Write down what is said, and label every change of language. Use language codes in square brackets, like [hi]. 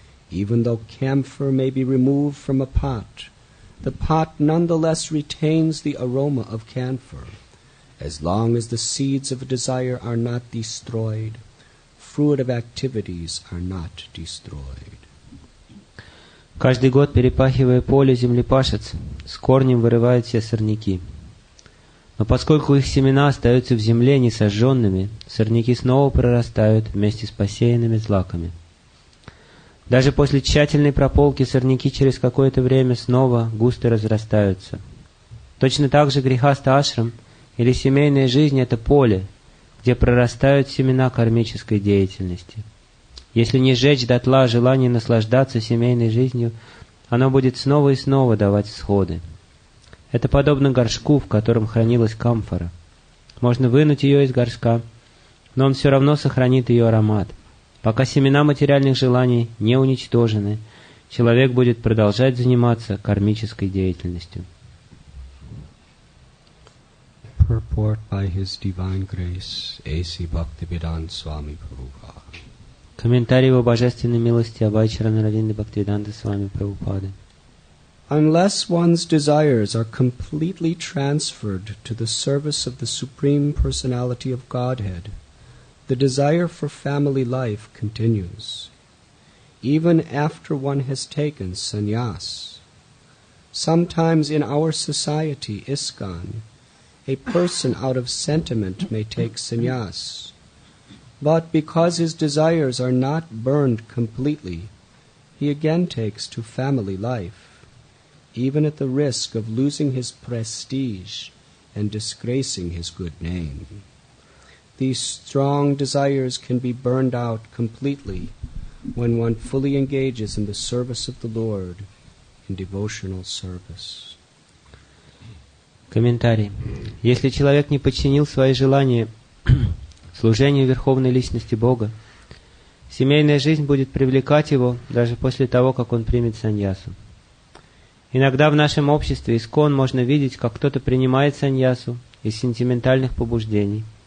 [en] Even though camphor may be removed from a pot, the pot nonetheless retains the aroma of camphor. As long as the seeds of desire are not destroyed, fruitive activities are not destroyed. [ru] Каждый год, перепахивая поле, землепашец с корнем вырывает все сорняки. Но поскольку их семена остаются в земле несожженными, сорняки снова прорастают вместе с посеянными злаками. Даже после тщательной прополки сорняки через какое-то время снова густо разрастаются. Точно так же грихастха ашрам или семейная жизнь – это поле, где прорастают семена кармической деятельности. Если не сжечь дотла желание наслаждаться семейной жизнью, оно будет снова и снова давать всходы. Это подобно горшку, в котором хранилась камфора. Можно вынуть ее из горшка, но он все равно сохранит ее аромат. Пока семена материальных желаний не уничтожены, человек будет продолжать заниматься кармической деятельностью. [en] Purport by His Divine Grace, A.C. Bhaktivedanta Swami Prabhupada. [ru] Комментарий его божественной милости Абхайчарана Равинды Бхактивиданта Свами Прабхупады. [en] Unless one's desires are completely transferred to the service of the Supreme Personality of Godhead, the desire for family life continues, even after one has taken sannyas. Sometimes in our society, ISKCON, a person out of sentiment may take sannyas, but because his desires are not burned completely, he again takes to family life, even at the risk of losing his prestige and disgracing his good name. These strong desires can be burned out completely when one fully engages in the service of the Lord in devotional service. [ru] Комментарий. Если человек не подчинил свои желания служению Верховной Личности Бога, семейная жизнь будет привлекать его даже после того, как он примет саньясу. Иногда в нашем обществе искон можно видеть, как кто-то принимает саньясу из сентиментальных побуждений.